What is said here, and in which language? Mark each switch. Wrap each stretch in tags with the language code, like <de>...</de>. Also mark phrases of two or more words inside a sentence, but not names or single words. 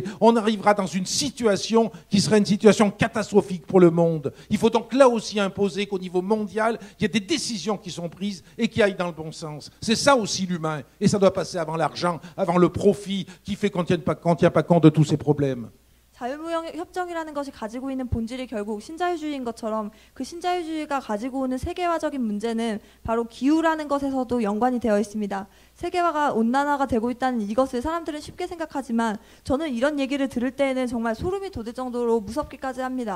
<fr>On arrivera dans une situation qui sera une situation catastrophique pour le monde. Il faut donc là aussi imposer qu'au niveau mondial, il y ait des décisions qui sont prises et qui aillent dans le bon sens. C'est ça aussi l'humain. Et ça doit passer avant l'argent, avant le profit qui fait qu'on ne tient pas compte de tous ces problèmes.</fr> <ko>자유무역협정이라는 것이 가지고 있는 본질이 결국 신자유주의인 것처럼 그 신자유주의가 가지고 오는 세계화적인 문제는 바로 기후라는 것에서도 연관이 되어 있습니다. 세계화가 온난화가 되고 있다는 이것을 사람들은 쉽게 생각하지만 저는 이런 얘기를 들을 때에는 정말 소름이 돋을 정도로 무섭기까지 합니다.</ko>